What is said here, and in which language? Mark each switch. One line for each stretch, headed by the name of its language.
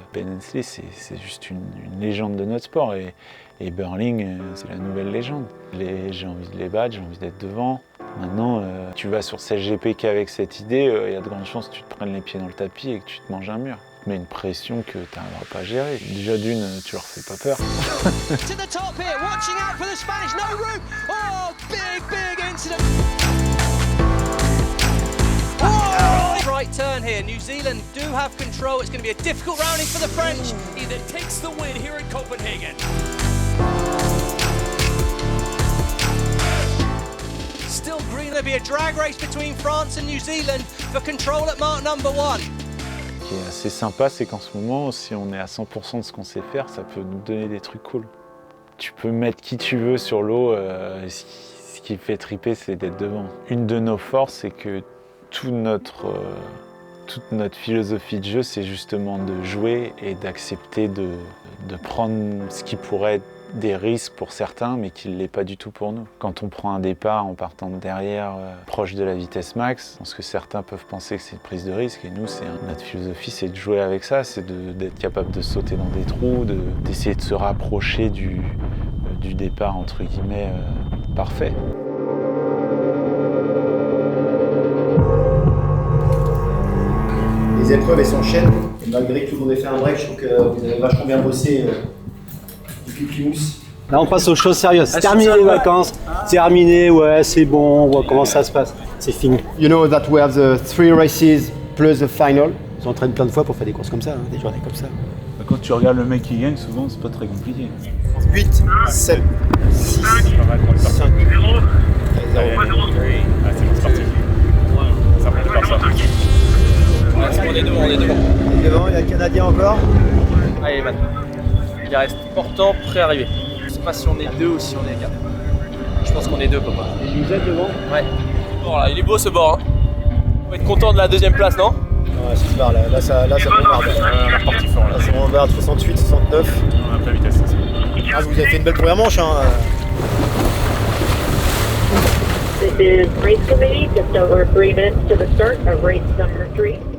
French: Ben Hensley, c'est juste une légende de notre sport et Burling, c'est la nouvelle légende. J'ai envie de les battre, j'ai envie d'être devant. Maintenant, tu vas sur SailGP qu'avec cette idée, il y a de grandes chances que tu te prennes les pieds dans le tapis et que tu te manges un mur. Mais une pression que tu n'arriveras pas à gérer. Déjà d'une, tu leur fais pas peur.
English: To the top here, watching out for the Spanish, no room. Oh, big incident. Oh, right turn here. New Zealand do have control. It's going to be a difficult rounding for the French. That takes the win here in Copenhagen. Still green. There'll be a drag race between France and New Zealand for control at mark number 1.
French: Ce qui est assez sympa, c'est qu'en ce moment, si on est à 100% de ce qu'on sait faire, ça peut nous donner des trucs cool. Tu peux mettre qui tu veux sur l'eau, ce qui fait triper, c'est d'être devant. Une de nos forces, c'est que toute notre philosophie de jeu, c'est justement de jouer et d'accepter de prendre ce qui pourrait être des risques pour certains, mais qui ne l'est pas du tout pour nous. Quand on prend un départ en partant de derrière, proche de la vitesse max, parce que certains peuvent penser que c'est une prise de risque, et nous, notre philosophie, c'est de jouer avec ça, c'est d'être capable de sauter dans des trous, d'essayer de se rapprocher du départ, entre guillemets, parfait. Les épreuves, elles s'enchaînent. Et malgré que tout le monde ait fait un break, je trouve que vous avez vachement bien bossé depuis Plymouth. Là, on passe aux choses sérieuses. C'est terminé les vacances. C'est terminé, ouais, c'est bon, on voit comment ça se passe. C'est fini.
English: You know that we have the 3 races plus the final.
French: Ils s'entraînent plein de fois pour faire des courses comme ça, hein, des journées comme ça. Quand tu regardes le mec qui gagne, souvent c'est pas très compliqué. 8, 7, 6, 5, 0. C'est parti. Ça prend de faire ça. On est devant, Et devant, il y a le Canadien encore. Allez, maintenant. Il reste portant, prêt à arriver. Je sais pas si on est 2 ou si on est 4. Je est deux, papa. Vous êtes devant? Ouais. Bon, là, il est beau ce bord. Hein. On va être content de la deuxième place, non? Ouais, c'est clair, là ça bombarde. On est parti fort là. Là, ça bombarde 68, 69. On a pas la vitesse. Ah, vous avez fait une belle première manche, hein.
English: This is race committee, just over 3 minutes to the start of race number 3.